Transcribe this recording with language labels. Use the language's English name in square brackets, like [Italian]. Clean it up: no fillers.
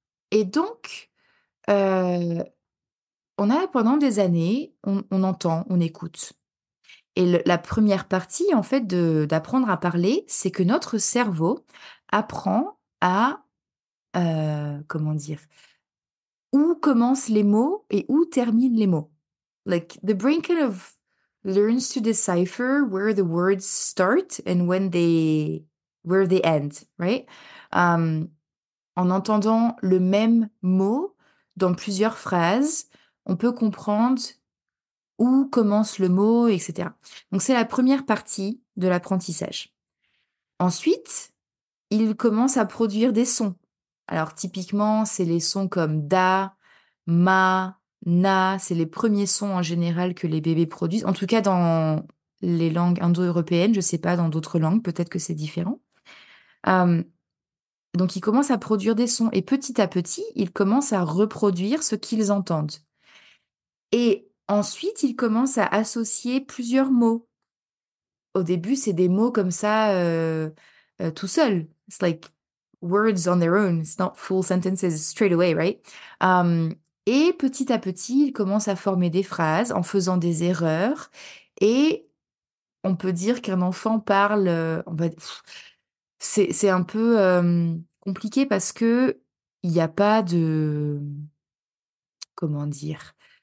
[French] Et donc, heu on a pendant des années, on entend, on écoute et la première partie en fait d'apprendre à parler, c'est que notre cerveau apprend à, comment dire? Où commencent les mots et où terminent les mots. [English] Like, the brain kind of learns to decipher where the words start and where they end, right? [French] Hem, En entendant le même mot dans plusieurs phrases, on peut comprendre où commence le mot, et cetera. Donc c'est la première partie de l'apprentissage. Ensuite, il commence à produire des sons. Alors typiquement, c'est les sons comme da, ma, na, c'est les premiers sons en général que les bébés produisent. En tout cas dans les langues indo-européennes, je sais pas dans d'autres langues, peut-être que c'est différent. Hem, donc ils commencent à produire des sons et petit à petit, ils commencent à reproduire ce qu'ils entendent. Et ensuite, ils commencent à associer plusieurs mots. Au début, c'est des mots comme ça, tout seuls. [English] It's like words on their own. It's not full sentences straight away, right? [French] Hem Et petit à petit, ils commencent à former des phrases en faisant des erreurs et on peut dire qu'un enfant parle, on va c'est un peu, compliqué parce qu'il y a pas de comment dire?